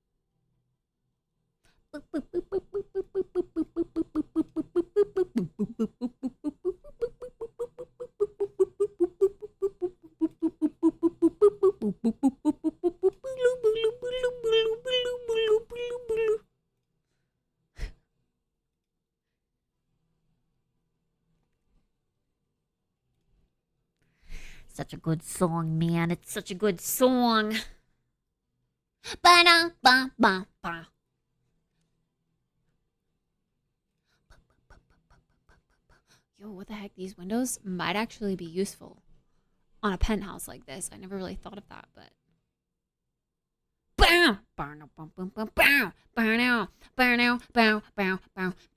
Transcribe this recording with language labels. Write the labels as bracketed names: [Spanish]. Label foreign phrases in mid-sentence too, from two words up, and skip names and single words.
[English] Such a good song, man. It's such a good song. Ba-da-ba-ba-ba. Yo, what the heck? These windows might actually be useful on a penthouse like this. I never really thought of that, but. Bow! Bow! Bow! Bow! Bow! Bow! Bow! Bow! Bow! Bow! Bow!